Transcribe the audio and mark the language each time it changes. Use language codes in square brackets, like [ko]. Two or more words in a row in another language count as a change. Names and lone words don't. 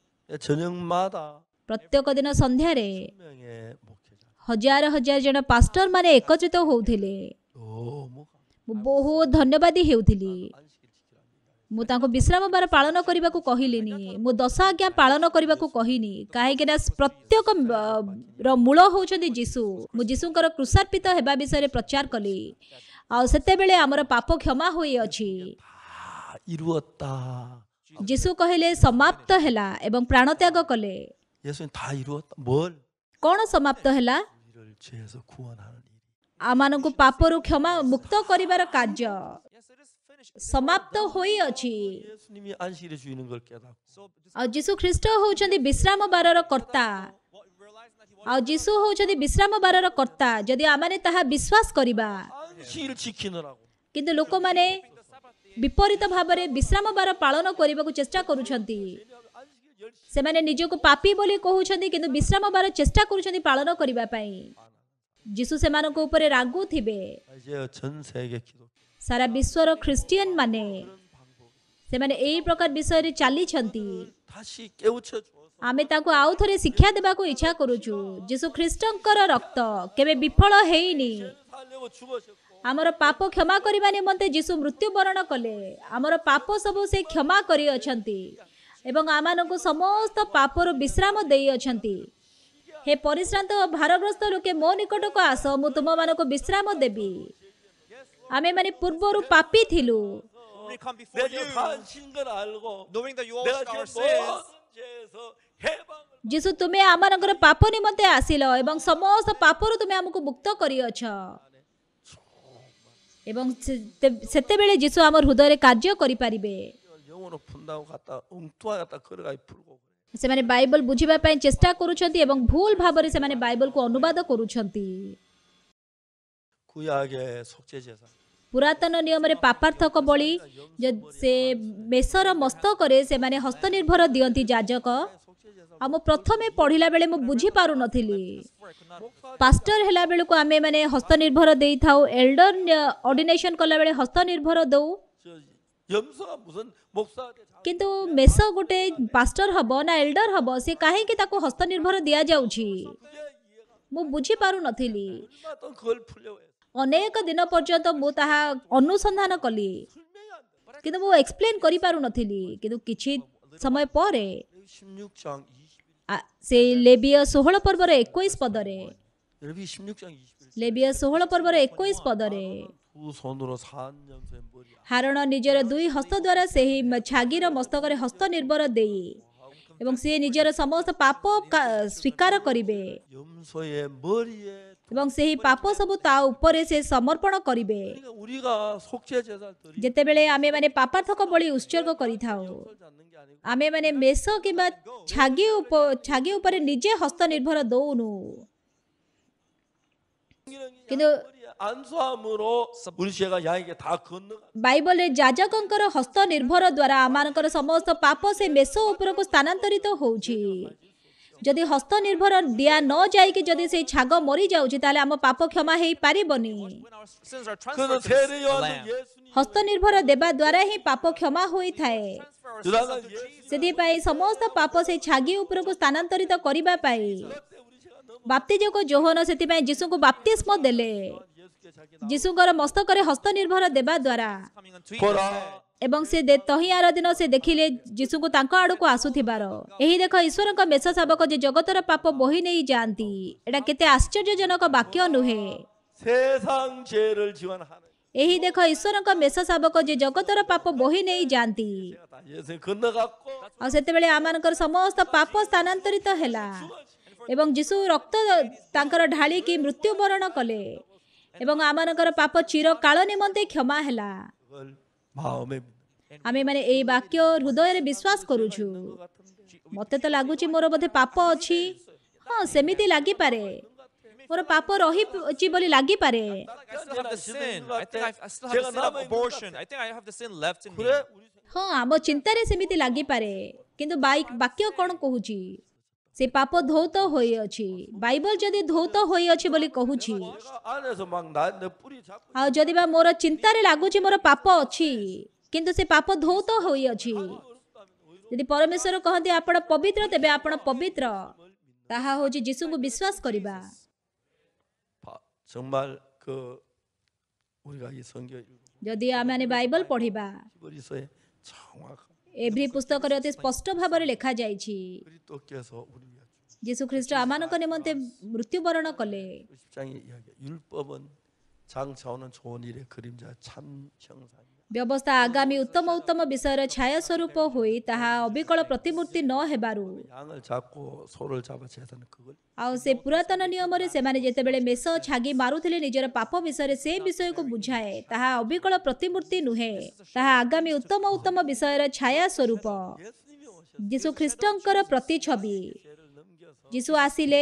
[ko] 저녁마다 [or] ପ୍ରତ୍ୟେକ ଦିନ ସନ୍ଧ୍ୟାରେ [ko] 명의 목회자 [or] ହଜାର ହଜାର ଜଣ ପାଷ୍ଟର ମାନେ ଏକତ୍ରିତ ହେଉଥିଲେ। [ko] 너무 [or] ମୁଁ ବହୁତ ଧନ୍ୟବାଦୀ ହେଉଥିଲି। [ko] 안식일 지키라는 [or] ମୁଁ ତାଙ୍କୁ ବିଶ୍ରାମବାର ପାଳନ କରିବାକୁ କହିଲିନି, ମୁଁ 10 ଆଜ୍ଞା ପାଳନ କରିବାକୁ କହିନି, କାହିଁକିନା ପ୍ରତ୍ୟେକ ର ମୂଳ ହେଉଛନ୍ତି ଯୀଶୁ। ମୁଁ ଯୀଶୁଙ୍କର କୃଷାର୍ପିତ ହେବା ବିଷୟରେ ପ୍ରଚାର କଲି, ଆଉ ସେତେବେଳେ ଆମର ପାପ କ୍ଷମା ହୋଇଅଛି। [ko] 다 이루었다. [or] ଯୀଶୁ କହିଲେ ସମାପ୍ତ ହେଲା ଏବଂ ପ୍ରାଣତ୍ୟାଗ କଲେ। [ko] 예수님 다 이루었다. 뭘? [or] କ'ଣ ସମାପ୍ତ ହେଲା? [ko] 우리를 죄에서 구원하는 일. [or] ଆମମାନଙ୍କୁ ପାପରୁ କ୍ଷମା ମୁକ୍ତ କରିବାର କାର୍ଯ୍ୟ [en] Yes, it is finished. [or] ସମାପ୍ତ ହୋଇଅଛି। [ko] 예수님이 안식일의 주인인 걸 깨닫고 [en] So this, [or] ଆଉ ଯୀଶୁ ଖ୍ରୀଷ୍ଟ ହେଉଛନ୍ତି ବିଶ୍ରାମ ବାରର କର୍ତ୍ତା, [en] what realizing that he was [or] ଆଉ ଯୀଶୁ ହେଉଛନ୍ତି ବିଶ୍ରାମ ବାରର କର୍ତ୍ତା। ଯଦି ଆମେ ତାହା ବିଶ୍ୱାସ କରିବା, [ko] 안식일을 지키느라고 [or] କିନ୍ତୁ ଲୋକମାନେ ବିପରୀତ ଭାବରେ ବିଶ୍ରାମ ବାର ପାଳନ କରିବାକୁ ଚେଷ୍ଟା କରୁଛନ୍ତି। [ko] 안식일 10시 [or] ସେମାନେ ନିଜକୁ ପାପୀ ବୋଲି କହୁଛନ୍ତି, କିନ୍ତୁ ବିଶ୍ରାମ ବାର ଚେଷ୍ଟା କରୁଛନ୍ତି ପାଳନ କରିବା ପାଇଁ। ଯୀଶୁ ସେମାନଙ୍କ ଉପରେ ରାଗୁଥିବେ। [ko] 이제 전 세계 기독교 [or] ସାରା ବିଶ୍ୱର ଖ୍ରୀଷ୍ଟିଆନ ମାନେ ସେମାନେ ଏହି ପ୍ରକାର ବିଷୟରେ ଚାଲିଛନ୍ତି। [ko] 다시 깨우쳐 줘서 [or] ଆମେ ତାକୁ ଆଉ ଥରେ ଶିକ୍ଷା ଦେବାକୁ ଇଚ୍ଛା କରୁଛୁ। ଯୀଶୁ ଖ୍ରୀଷ୍ଟଙ୍କର ରକ୍ତ କେବେ ବିଫଳ ହେଇନି। [ko] 살려고 죽으셨고 [or] ଆମର ପାପ କ୍ଷମା କରିବା ନିମନ୍ତେ ଯୀଶୁ ମୃତ୍ୟୁବରଣ କଲେ। ଆମର ପାପ ସବୁ ସେ କ୍ଷମା କରିଅଛନ୍ତି ଏବଂ ଆମମାନଙ୍କୁ ସମସ୍ତ ପାପରୁ ବିଶ୍ରାମ ଦେଇଅଛନ୍ତି। ହେ ପରିଶ୍ରାନ୍ତ ଓ ଭାରଗ୍ରସ୍ତ ଲୋକେ ମୋ ନିକଟକୁ ଆସ, ମୁଁ ତୁମମାନଙ୍କୁ ବିଶ୍ରାମ ଦେବି। ଆମେମାନେ ପୂର୍ବରୁ ପାପୀ ଥିଲୁ, [en] we come before [ko] 내가 [en] you, [ko] 다친 걸 알고 [en] knowing that you all [ko] 내가 [en] our [ko] 지금 [en] sins. [ko] 모든 죄에서 해방을 [or] ଯୀଶୁ ତୁମେ ଆମମାନଙ୍କର ପାପ ନିମନ୍ତେ ଆସିଲ ଏବଂ ସମସ୍ତ ପାପରୁ ତୁମେ ଆମକୁ ମୁକ୍ତ କରିଅଛ। ଏବଂ ସେତେବେଳେ ଯୀଶୁ ଆମ ହୃଦୟରେ କାର୍ଯ୍ୟ କରିପାରିବେ। [ko] 영어로 푼다고 갖다 엉뚱하게 갖다 걸어가 풀고 그래. [or] ସେମାନେ ବାଇବଲ ବୁଝିବା ପାଇଁ ଚେଷ୍ଟା କରୁଛନ୍ତି ଏବଂ ଭୁଲ ଭାବରେ ସେମାନେ ବାଇବଲକୁ ଅନୁବାଦ କରୁଛନ୍ତି। [ko] 구약의 속죄 제사 [or] ପୁରାତନ ନିୟମରେ ପାପାର୍ଥକ ବଳି ସେ ମେଷର ମସ୍ତକରେ ସେମାନେ ହସ୍ତନିର୍ଭର ଦିଅନ୍ତି ଯାଜକ। ଆଉ ମୁଁ ପ୍ରଥମେ ପଢ଼ିଲା ବେଳେ ମୁଁ ବୁଝିପାରୁନଥିଲି। ପାଷ୍ଟର ହେଲା ବେଳକୁ ଆମେ ମାନେ ହସ୍ତନିର୍ଭର ଦେଇଥାଉ, [en] elder ordination [or] କଲାବେଳେ ହସ୍ତନିର୍ଭର ଦଉ, [ko] 저 염소가 무슨 목사한테 [or] କିନ୍ତୁ ମେଷ ଗୋଟେ ପାଷ୍ଟର ହବ ନା ଏଲ୍ଡର ହବ, ସେ କାହିଁକି ତାକୁ ହସ୍ତନିର୍ଭର ଦିଆଯାଉଛି ମୁଁ ବୁଝିପାରୁନଥିଲି। [ko] 얼마 동안 그걸 풀려고 했어. [or] ଅନେକ ଦିନ ପର୍ଯ୍ୟନ୍ତ ମୁଁ ତାହା ଅନୁସନ୍ଧାନ କଲି, [ko] 설명이 안 돼. [or] କିନ୍ତୁ ମୁଁ ଏକ୍ସପ୍ଲେନ୍ କରିପାରୁନଥିଲି। କିନ୍ତୁ କିଛି ସମୟ ପରେ [ko] 16장 21. [or] ସେ ଲେବିୟ 16 ପର୍ବର 21 ପଦରେ [ko] 여러분 16장 21. [or] ଲେବିୟ 16 ପର୍ବର 21 ପଦରେ [ko] 두 손으로 산 염소의 머리 [or] ହାରଣ ନିଜର 2 ହସ୍ତ ଦ୍ୱାରା ସେହି ଛାଗିର ମସ୍ତକରେ ହସ୍ତ ନିର୍ଭର ଦେଇ ଏବଂ ସେ ନିଜର ସମସ୍ତ ପାପ ସ୍ୱୀକାର କରିବେ [ko] 염소의 머리에 [or] ଏବଂ ସେହି ପାପ ସବୁ ତା ଉପରେ ସେ ସମର୍ପଣ କରିବେ। [ko] 그러니까 우리가 속죄 제사를 드리고 [or] ଯେତେବେଳେ ଆମେମାନେ ପାପାର୍ଥକ ବଳି ଉତ୍ସର୍ଗ କରିଥାଉ, [ko] 잡는 게 아니고 [or] ଆମେମାନେ ମେଷ କିମ୍ବା ଛାଗି ଉପରେ ନିଜେ ହସ୍ତ ନିର୍ଭର ଦଉନୁ, କିନ୍ତୁ [ko] 머리에 안수함으로 우리 죄가 양에게 다 건너가. [or] ବାଇବଲରେ ଯାଜକଙ୍କର ହସ୍ତ ନିର୍ଭର ଦ୍ୱାରା ଆମମାନଙ୍କର ସମସ୍ତ ପାପ ସେ ମେଷ ଉପରକୁ ସ୍ଥାନାନ୍ତରିତ ହେଉଛି ଯଦି ହସ୍ତ ନିର୍ଭର ଦିଆ ନ ଯାଇକି ଯଦି ସେ ଛାଗ ମରି ଯାଉଛି ତାଲେ ଆମ ପାପ କ୍ଷମା ହେଇ ପାରିବନି। [en] When our sins are [ko] 그는 [en] transferred to [ko] 세례 [en] the [ko] 요한도 [en] Lamb. [ko] 예수님 [or] ହସ୍ତ ନିର୍ଭର ଦେବା ଦ୍ୱାରା ହିଁ ପାପ କ୍ଷମା ହୋଇ ଥାଏ। [en] Transfer our sins unto Jesus. [or] ସେଥିପାଇଁ ସମସ୍ତ ପାପ ସେ ଛାଗି ଉପରକୁ ସ୍ଥାନାନ୍ତରିତ କରିବା ପାଇଁ ବାପ୍ତିଜକ ଯୋହନ ସେଥିପାଇଁ ଯୀଶୁଙ୍କୁ ବାପ୍ତିସ୍ମ ଦେଲେ। ଯୀଶୁଙ୍କର ମସ୍ତକରେ ହସ୍ତ ନିର୍ଭର ଦେବା ଦ୍ୱାରା [en] Coming unto [ko] 보라 [or] ଏବଂ ସେ ତହିଁଆର ଦିନ ସେ ଦେଖିଲେ ଯୀଶୁଙ୍କୁ ତାଙ୍କ ଆଡ଼କୁ ଆସୁଥିବାର। ଏହି ଦେଖ ଈଶ୍ୱରଙ୍କ ମେଷ ଶାବକ ଯେ ଜଗତର ପାପ ବୋହି ନେଇ ଯାଆନ୍ତି। ଏଇଟା କେତେ ଆଶ୍ଚର୍ଯ୍ୟଜନକ ବାକ୍ୟ ନୁହେଁ? [ko] 세상 죄를 지원하는 [or] ଏହି ଦେଖ ଈଶ୍ୱରଙ୍କ ମେଷ ଶାବକ ଯେ ଜଗତର ପାପ ବୋହି ନେଇ ଯାଆନ୍ତି। [ko] 다 예수님 건너갔고 [or] ଆଉ ସେତେବେଳେ ଆମମାନଙ୍କର ସମସ୍ତ ପାପ ସ୍ଥାନାନ୍ତରିତ ହେଲା ଏବଂ ଯୀଶୁ ରକ୍ତ ତାଙ୍କର ଢାଳିକି ମୃତ୍ୟୁବରଣ କଲେ ଏବଂ ଆମମାନଙ୍କର ପାପ ଚିରକାଳ ନିମନ୍ତେ କ୍ଷମା ହେଲା। [ko] 그걸 마음에 [or] ଆମେମାନେ ଏହି ବାକ୍ୟ ହୃଦୟରେ ବିଶ୍ୱାସ କରୁଛୁ। ମୋତେ ତ ଲାଗୁଛି ମୋର ବୋଧେ ପାପ ଅଛି। ହଁ ସେମିତି ଲାଗିପାରେ, ମୋର ପାପ ରହିଛି ବୋଲି ଲାଗିପାରେ। [en] I still have the sin. I think I still have the sin of abortion. I think I have the sin left in me. [ko] 그래 우리 [or] ହଁ ଆମ ଚିନ୍ତାରେ ସେମିତି ଲାଗିପାରେ, କିନ୍ତୁ ବାକ୍ୟ କ'ଣ କହୁଛି? ସେ ପାପ ଧୌତ ହୋଇଅଛି। ବାଇବଲ ଯଦି ଧୌତ ହୋଇଅଛି ବୋଲି କହୁଛି, [ko] 내가 안에서 막 내 뿌리 잡고 [or] ଆଉ ଯଦି ବା ମୋର ଚିନ୍ତାରେ ଲାଗୁଛି ମୋର ପାପ ଅଛି, କିନ୍ତୁ ସେ ପାପ ଧୌତ ହୋଇଅଛି। ଯଦି ପରମେଶ୍ୱର କହନ୍ତି ଆପଣ ପବିତ୍ର, ତେବେ ଆପଣ ପବିତ୍ର। ତାହା ହେଉଛି ଯୀଶୁଙ୍କୁ ବିଶ୍ୱାସ କରିବା। [ko] 정말 우리가 이 성경 [or] ଯଦି ଆମେ ବାଇବଲ ପଢ଼ିବା, [ko] 히브리서에 정확한 [or] ଏଭ୍ରି ପୁସ୍ତକରେ ଅତି ସ୍ପଷ୍ଟ ଭାବରେ ଲେଖାଯାଇଛି [ko] 그리스도께서 우리 위하여 [or] ଯୀଶୁ ଖ୍ରୀଷ୍ଟ ଆମମାନଙ୍କ ନିମନ୍ତେ ମୃତ୍ୟୁବରଣ କଲେ। [ko] 10장의 이야기 율법은 장차오는 좋은 일의 그림자 참 형상이다. [or] ବ୍ୟବସ୍ଥା ଆଗାମୀ ଉତ୍ତମ ଉତ୍ତମ ବିଷୟର ଛାୟା ସ୍ୱରୂପ ହୋଇ ତାହା ଅବିକଳ ପ୍ରତିମୂର୍ତ୍ତି ନ ହେବାରୁ [ko] 양을 잡고 소를 잡아 제사는 그걸 [or] ଆଉ ସେ ପୁରାତନ ନିୟମରେ ସେମାନେ ଯେତେବେଳେ ମେଷ ଛାଗି ମାରୁଥିଲେ ନିଜର ପାପ ବିଷୟରେ ସେ ବିଷୟକୁ ବୁଝାଏ। ତାହା ଅବିକଳ ପ୍ରତିମୂର୍ତ୍ତି ନୁହେଁ, ତାହା ଆଗାମୀ ଉତ୍ତମ ଉତ୍ତମ ବିଷୟର ଛାୟା ସ୍ୱରୂପ [ko] 예수님이 오셔 [or] ଯୀଶୁ ଖ୍ରୀଷ୍ଟଙ୍କର ପ୍ରତିଛବି। [ko] 죄를 넘겨서 [or] ଯୀଶୁ ଆସିଲେ